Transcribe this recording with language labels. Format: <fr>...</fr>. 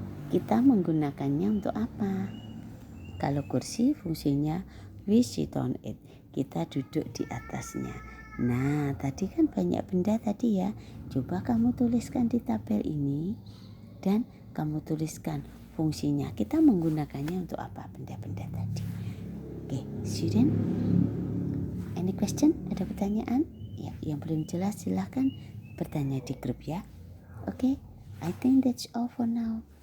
<id>Kita menggunakannya untuk apa? Kalau kursi fungsinya</id> <en>we sit on it,</en> <id>kita duduk di atasnya. Nah, tadi kan banyak benda tadi ya. Coba kamu tuliskan di tabel ini dan kamu tuliskan fungsinya. Kita menggunakannya untuk apa benda-benda tadi?</id> <en>Oke, student, any question?</en> <id>Ada pertanyaan? Ya, yang belum jelas silahkan bertanya di grup ya.</id> <en>Oke, I think that's all for now.</en>